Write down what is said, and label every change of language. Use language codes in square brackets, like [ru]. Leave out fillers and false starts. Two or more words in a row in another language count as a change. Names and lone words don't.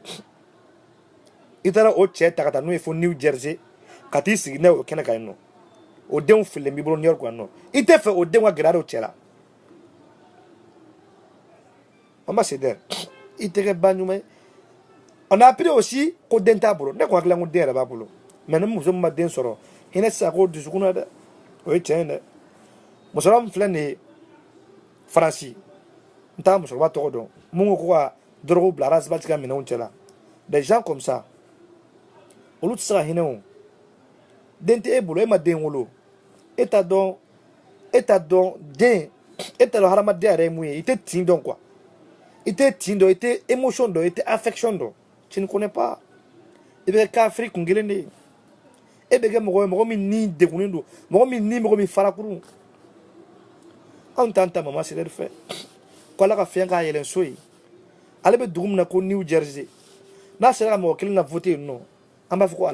[bm] i taara o cɛ ta ka taa n'o ye fo New Jersey ka t'i sigi n'a ye o kɛnɛ kan yen nɔ o denw fililen b'i bolo New York yan nɔ i tɛ fɛ o denw ka gɛrɛ o cɛ la mama sedere i tɛ kɛ ba ɲuman ye [fr] on a appris aussi [bm] ko den t'a bolo ne ko hakili la ko den yɛrɛ b'a bolo mais ni muso min ma den sɔrɔ hinɛ tɛ se k'o dusukun na dɛ o ye tiɲɛ ye dɛ musokɔrɔba min filɛ nin ye Faransi n t'a musokɔrɔba tɔgɔ dɔn mun ko ka dɔrɔgu bila alasipati ka minɛnw cɛ la [fr] des gens comme ça [bm] olu tɛ se ka hinɛ o den tɛ e bolo e ma den wolo e t'a dɔn den e t'a dɔn hadamadenya yɛrɛ ye mun ye i tɛ tin dɔn quoi i tɛ tin dɔn i tɛ émotion dɔn i tɛ affection dɔn [fr] tu ne connais pas [bm] i bɛ kɛ Afiriki kun kelen de ye e bɛ kɛ mɔgɔ ye mɔgɔ min ni degunnen don mɔgɔ min ni mɔgɔ min farakuru anw t'an ta mama sedere fɛ ko ala ka fiɲɛ k'a yɛlɛn so ye ale bɛ dugu min na ko New Jersey n'a sera ka mɔgɔ kelen na voter yen nɔ an b'a fɔ ko